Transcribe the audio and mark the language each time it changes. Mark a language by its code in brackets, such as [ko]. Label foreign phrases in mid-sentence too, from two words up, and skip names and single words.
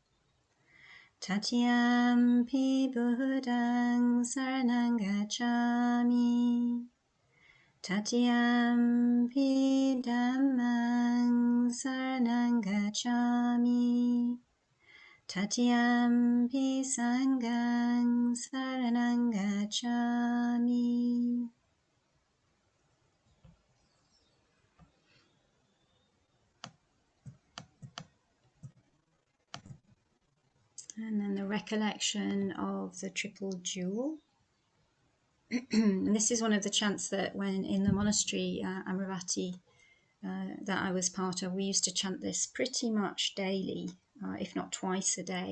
[pi] Tatiyampi Buddhaṃ saranang gacchāmi. Tatiyampi Dhammang saranang gacchāmi. Tatiyampi Sanghang saranang gacchāmi. [en] And then the recollection of the triple jewel. And this is one of the chants that when in the monastery, Amaravati, that I was part of, we used to chant this pretty much daily, if not twice a day.